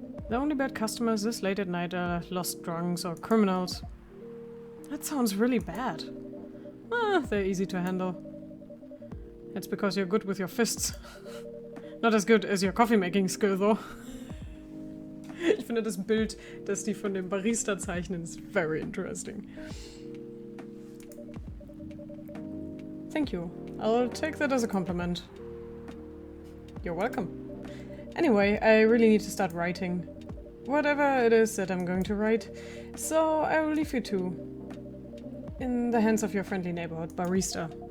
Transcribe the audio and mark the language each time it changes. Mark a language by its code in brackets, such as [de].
[en] The only bad customers this late at night are lost drunks or criminals. That sounds really bad. They're easy to handle. It's because you're good with your fists. Not as good as your coffee-making skill, though. [de] Ich finde das Bild, das die von dem Barista zeichnen, ist [en] very interesting. Thank you. I'll take that as a compliment. You're welcome. Anyway, I really need to start writing. Whatever it is that I'm going to write. So I will leave you two. In the hands of your friendly neighborhood barista.